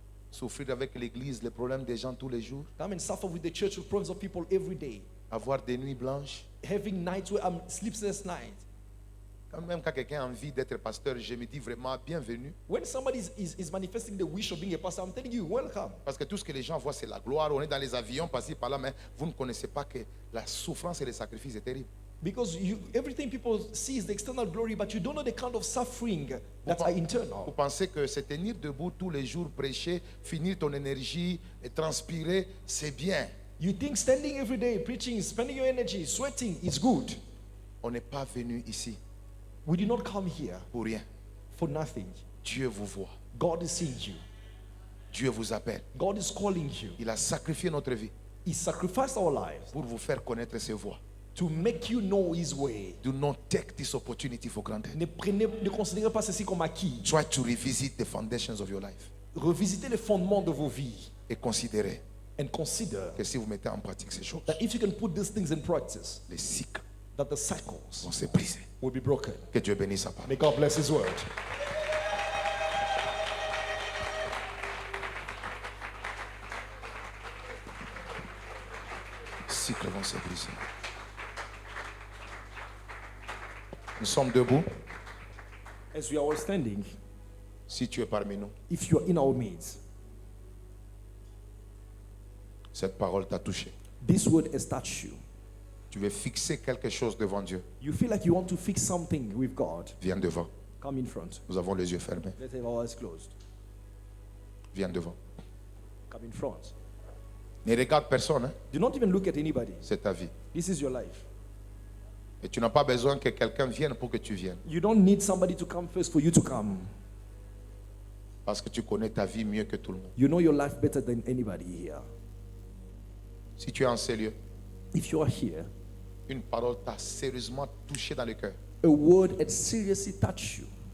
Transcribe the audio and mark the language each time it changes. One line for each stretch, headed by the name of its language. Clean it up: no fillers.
French: souffrir avec l'église, les problèmes des gens tous les jours,
English: come and suffer with the church with problems of people every day,
French: avoir des nuits blanches,
English: having nights where I'm sleepless night,
French: Même quand quelqu'un a envie d'être pasteur, je me dis vraiment bienvenue.
English: When somebody is manifesting the wish of being a pastor, I'm telling you, welcome.
French: Parce que tout ce que les gens voient, c'est la gloire. On est dans les avions, par-ci, par-là, mais vous ne connaissez pas que la souffrance et les sacrifices est terrible.
English: Because everything people see is the external glory, but you don't know the kind of suffering that are
French: Vous
English: internal.
French: pensez que se tenir debout tous les jours, prêcher, finir ton énergie et transpirer, c'est bien.
English: You think standing every day, preaching, spending your energy, sweating is good.
French: On n'est pas venu ici
English: We did not come here
French: pour rien.
English: for nothing.
French: Dieu vous voit.
English: God is seeing you.
French: Dieu vous appelle.
English: God is calling you.
French: Il a sacrifié notre vie
English: He sacrificed our lives
French: pour vous faire connaître ses voies.
English: to make you know His way. Do not take this opportunity for granted.
French: Ne considérez pas ceci comme acquis.
English: Try to revisit the foundations of your life
French: Revisitez les fondements de vos vies et considérez
English: and consider
French: que si vous mettez en pratique ces choses,
English: that if you can put these things in practice,
French: les cycles
English: that the cycles
French: vont se briser.
English: will be broken.
French: Que Dieu bénisse sa parole.
English: May God bless His word.
French: Les cycles vont se briser. Nous sommes debout.
English: As we are all standing,
French: Si tu es parmi nous,
English: if you are in our midst,
French: cette parole t'a touché.
English: this word has touched you.
French: Tu veux fixer quelque chose devant Dieu.
English: You feel like you want to fix something with God.
French: Viens devant.
English: Come in front.
French: Nous avons les yeux fermés.
English: Let's have our eyes closed.
French: Viens devant.
English: Come in front.
French: Ne regarde personne, hein.
English: Do not even look at anybody.
French: C'est ta vie.
English: This is your life.
French: Et tu n'as pas besoin que quelqu'un vienne pour que tu viennes.
English: You don't need somebody to come first for you to come.
French: Parce que tu connais ta vie mieux que tout le monde.
English: You know your life better than anybody here.
French: Si tu es en ces lieux,
English: If you are here,
French: une parole t'a sérieusement touché dans le cœur.
English: a word has seriously touched you,